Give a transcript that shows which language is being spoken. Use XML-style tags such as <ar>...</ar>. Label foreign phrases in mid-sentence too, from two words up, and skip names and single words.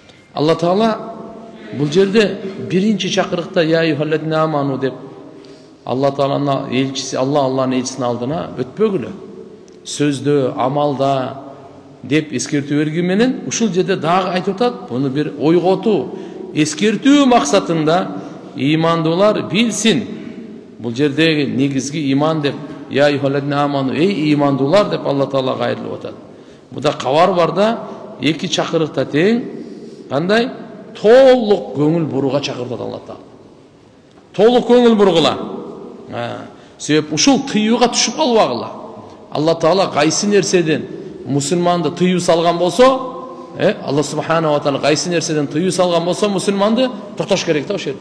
<ky>Алла Таала бул жерде биринчи чакырыкта</ky> <ar>يا أيها الذين آمنوا</ar> <ky>деп Алла Тааланын элчиси, Алланын элчисинин алдына өтпөгүлө. Сөздө, амалда деп эскертүү берген менен ушул жерде дагы айтып атат, буну бир ойготуу, эскертүү максатында имандуулар билсин. Бул жердеги негизги иман деп</ky> <ar>يا أيها الذين آمنوا,</ar> <ky>эй имандуулар деп Алла Таала кайрылып атат. Буда кабар бар да, эки чакырыкта тең кандай толук көңүл бурууга чакыртат Алла Таала. Толук көңүл бургула. Себеп ушул тыюуга түшүп калбагыла. Алла Таала кайсы нерседен мусулманды тыюу салган болсо, Алла</ky> <ar>سبحانه وتعالى</ar> <ky>кайсы нерседен тыюу салган болсо, мусулманды токтош керек да ошол жерде.</ky>